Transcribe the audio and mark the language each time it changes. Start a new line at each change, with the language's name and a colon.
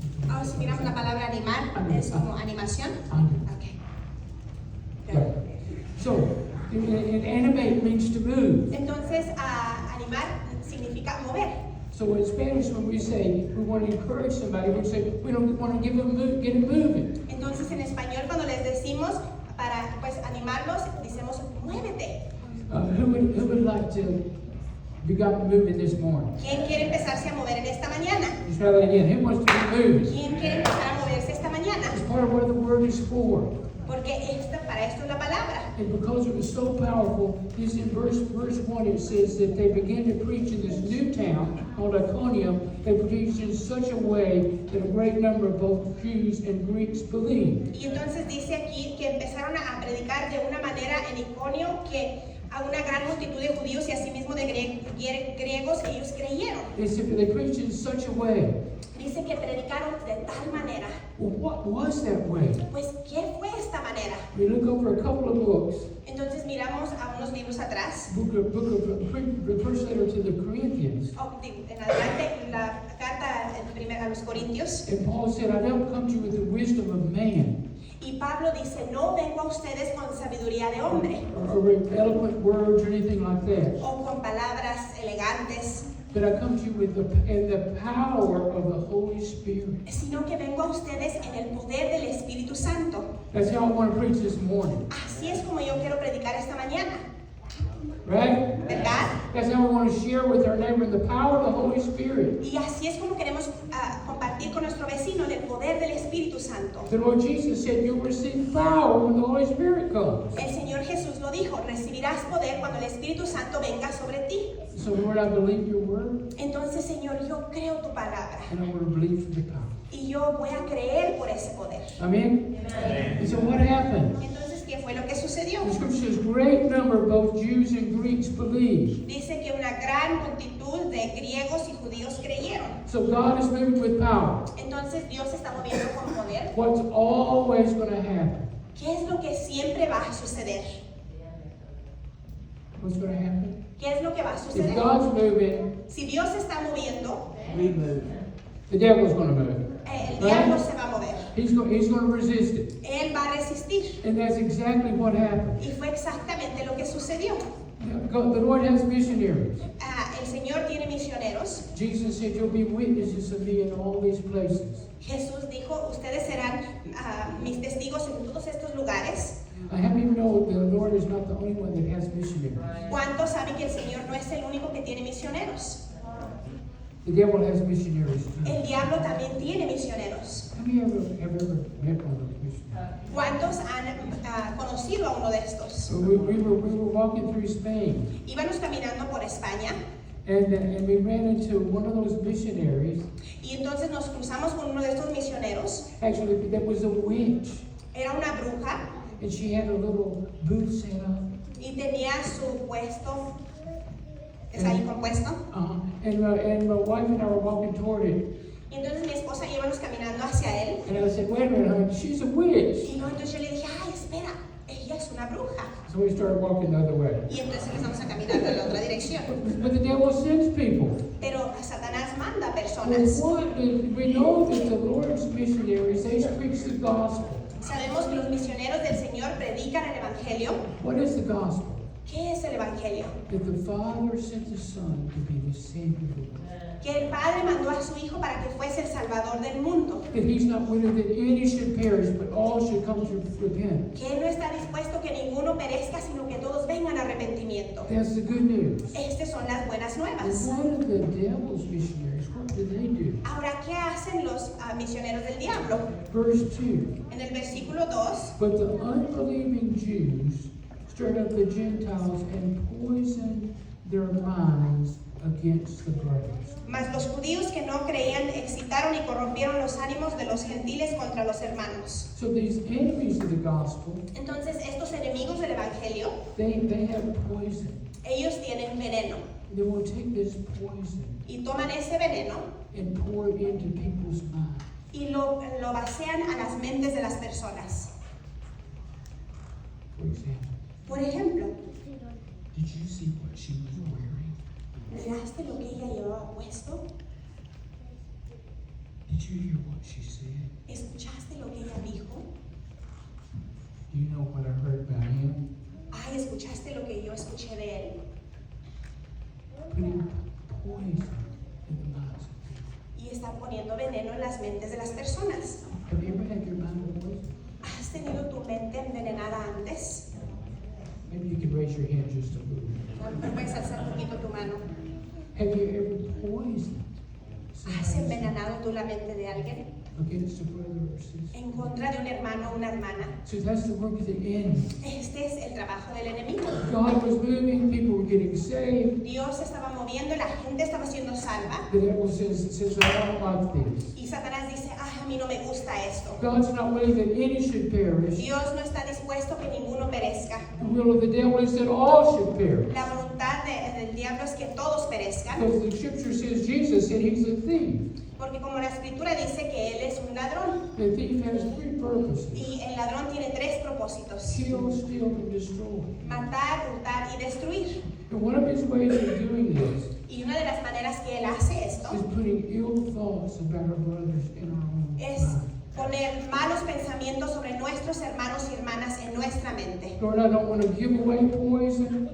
Spanish: Ahora si miramos la palabra animar, es como animación.
English: Okay. Yeah. So, animate means to move.
Spanish: Entonces, animar significa mover.
English: So in Spanish, when we say we want to encourage somebody, we say we don't want to get them moving.
Spanish: Entonces, en español, cuando les decimos para pues animarlos, decimos muévete.
English: Who would like to be got moving this morning?
Spanish: ¿Quién quiere empezarse a mover en esta mañana?
English: Let's try that again. Who wants to be moving?
Spanish: ¿Quién quiere empezar a moverse esta mañana?
English: It's part of what the word is for.
Spanish: Porque para esto es la palabra.
English: And because it was so powerful, is in verse 1 it says that they began to preach in this new town called Iconium. They preached in such a way that a great number of both Jews and Greeks believed.
Spanish: Y entonces dice aquí que empezaron a predicar de una manera en Iconio que a una gran multitud de judíos y asimismo de griegos ellos creyeron.
English: They preached in such a way.
Spanish: Dice que predicaron de tal manera.
English: Well, what was that way?
Spanish: Pues, ¿qué fue esta manera?
English: We look over a couple of books.
Spanish: Entonces miramos a unos libros atrás.
English: The first letter to the Corinthians.
Spanish: En adelante, la carta a los Corintios.
English: And Paul said, I don't come to you with the wisdom of man.
Spanish: Y Pablo dice, no vengo a ustedes con sabiduría de hombre.
English: Or eloquent words or anything like that.
Spanish: O con palabras elegantes.
English: But I come to you with the power of the Holy Spirit.
Spanish: Sino que vengo a ustedes en el poder del Espíritu Santo.
English: That's how I want to preach this morning.
Spanish: Así es como yo quiero predicar esta mañana.
English: Right?
Spanish: ¿Verdad?
English: That's how we want to share with our neighbor the power of the Holy Spirit.
Spanish: Y así es como queremos compartir con nuestro vecino del poder del Espíritu Santo.
English: The Lord Jesus said, you'll receive power when the Holy Spirit comes.
Spanish: El Señor Jesús lo dijo, recibirás poder cuando el Espíritu Santo venga sobre ti.
English: So Lord, I believe your word.
Spanish: Entonces, Señor, yo creo tu palabra.
English: And I want to believe for the power.
Spanish: Y yo voy a creer por ese poder.
English: Amen? And so what happened?
Spanish: Entonces, ¿qué fue lo que sucedió?
English: The scripture says, great number of both Jews and Greeks believed.
Spanish: Dice que una gran multitud de griegos y judíos creyeron.
English: So God is moving with power.
Spanish: Entonces, Dios se está moviendo con poder.
English: What's always going to happen?
Spanish: ¿Qué es lo que siempre va a suceder?
English: What's going to happen?
Spanish: ¿Qué es lo que va a
English: If
Spanish: suceder?
English: God's moving,
Spanish: Si Dios se está moviendo,
English: we move. The devil's going to move.
Spanish: el diablo se va a mover.
English: He's going to resist it.
Spanish: Él va a resistir.
English: And that's exactly what happened.
Spanish: Y fue exactamente lo que sucedió.
English: The Lord has missionaries.
Spanish: El Señor tiene misioneros.
English: Jesus said, you'll be witnesses of me in all these places.
Spanish: Jesús dijo, ustedes serán mis testigos en todos estos lugares.
English: How many of you know the Lord is not the only one that has missionaries?
Spanish: ¿Cuántos saben que el Señor no es el único que tiene misioneros?
English: The devil has missionaries too.
Spanish: El diablo también tiene misioneros.
English: How many have ever met one of those missionaries?
Spanish: ¿Cuántos han conocido a uno de estos?
English: So we were walking through Spain,
Spanish: Íbamos caminando por España
English: and we ran into one of those missionaries.
Spanish: y entonces nos cruzamos con uno de estos misioneros.
English: Actually, that was a witch,
Spanish: Era una bruja
English: and she had a little booth set up.
Spanish: y tenía su puesto. ¿Es ahí compuesto?
English: And my wife and I were walking toward it,
Spanish: Y entonces mi esposa y yo íbamos caminando hacia él.
English: and I said, "Wait a minute, honey, she's a witch."
Spanish: Y entonces yo le dije, ay, espera, ella es una bruja.
English: So we started walking the other way.
Spanish: Y entonces empezamos a caminar en la otra dirección.
English: But the devil sends people.
Spanish: Pero Satanás manda
English: Well,
Spanish: personas.
English: we know that the Lord's missionaries, they preach the gospel.
Spanish: Sabemos que los misioneros del Señor predican el Evangelio.
English: What is the gospel?
Spanish: ¿Qué es el Evangelio?
English: That the Father sent the Son to be the Savior of the world.
Spanish: Que el Padre mandó a su Hijo para que fuese el Salvador del mundo.
English: That He's not willing that any should perish, but all should come to repentance.
Spanish: Que Él no está dispuesto que ninguno perezca, sino que todos vengan a arrepentimiento.
English: That's the good news.
Spanish: Estas son las buenas
English: And
Spanish: nuevas.
English: what are the devil's missionaries? What do they do?
Spanish: Ahora, ¿qué hacen los misioneros del diablo?
English: Verse 2.
Spanish: En el versículo 2,
English: But the unbelieving Jews stirred up the Gentiles and poisoned their minds against the brothers.
Spanish: mas los judíos que no creían excitaron y corrompieron los ánimos de los gentiles contra los hermanos.
English: So these enemies of the gospel,
Spanish: Entonces, estos enemigos del Evangelio,
English: they have poison.
Spanish: ellos tienen veneno.
English: They will take this poison
Spanish: Y toman ese veneno
English: and pour it into people's minds.
Spanish: y lo vacían a las mentes de las personas.
English: For example,
Spanish: Por ejemplo,
English: did you see what she was wearing?
Spanish: ¿Miraste lo que ella llevaba puesto?
English: Did you hear what she said?
Spanish: ¿Escuchaste lo que ella dijo?
English: You know what I heard about him?
Spanish: Ay, ¿escuchaste lo que yo escuché de él?
English: Putting poison in the lives of people.
Spanish: Y está poniendo veneno en las mentes de las personas.
English: Have you ever had your mind poisoned?
Spanish: ¿Has tenido tu mente envenenada antes?
English: Maybe you could raise your hand just a little.
Spanish: A lo mejor puedes alzar un poquito tu mano.
English: Have you ever poisoned
Spanish: ¿Has
English: somebody's
Spanish: envenenado tú la mente de alguien?
English: against a brother or sister?
Spanish: En contra de un hermano o una hermana.
English: So that's the work of the enemy.
Spanish: Este es el trabajo del enemigo.
English: God was moving, people were getting saved.
Spanish: Dios se estaba moviendo y la gente estaba siendo salva.
English: The devil says, I don't like this.
Spanish: Y Satanás dice, ay, a mí no me gusta esto.
English: God's not willing that any should perish.
Spanish: Dios no está dispuesto que ninguno perezca.
English: The will of the devil is that all should perish.
Spanish: La voluntad del diablo es que todos perezcan.
English: Because the scripture says Jesus said he's a thief.
Spanish: Porque como la escritura dice que él es un ladrón.
English: The thief has three purposes:
Spanish: Y el ladrón tiene tres propósitos.
English: kill, steal, and destroy.
Spanish: Matar, hurtar y destruir.
English: And one of his ways of doing this
Spanish: Y una de las maneras que él hace esto
English: is putting ill thoughts about our brothers in our own
Spanish: es
English: mind.
Spanish: poner malos pensamientos sobre nuestros hermanos y hermanas en nuestra mente.
English: Lord, I don't want to give away poison.